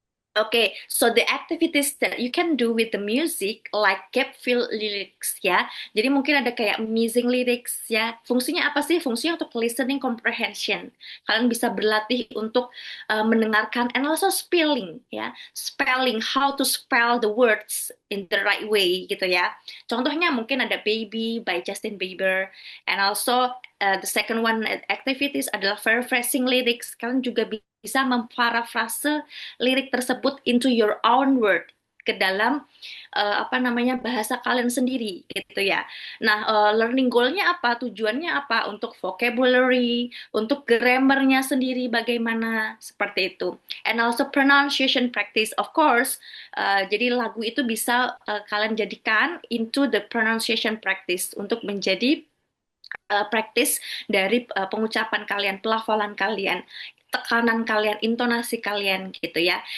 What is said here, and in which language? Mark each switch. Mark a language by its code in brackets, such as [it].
[en] Okay, so the activities that you can do with the music like gap fill lyrics ya. [id] Jadi mungkin ada kayak missing lyrics ya. Fungsinya apa sih? Fungsinya untuk listening comprehension. Kalian bisa berlatih untuk mendengarkan [en] and also spelling [id] ya. [en] Spelling, how to spell the words in the right way [id] gitu ya. Contohnya mungkin ada [en] Baby by Justin Bieber, and also the second one activities [id] adalah [en] paraphrasing lyrics. [id] Kalian juga bisa memparafrase lirik tersebut [en] into your own word [id] ke dalam apa namanya bahasa kalian sendiri gitu ya. Nah, learning goal-nya apa? Tujuannya apa? Untuk vocabulary, untuk grammarnya sendiri bagaimana seperti itu. [en] And also pronunciation practice of course. [id] Jadi lagu itu bisa kalian jadikan [en] into the pronunciation practice [id] untuk menjadi praktis dari pengucapan kalian, pelafalan kalian, tekanan kalian, intonasi kalian gitu ya.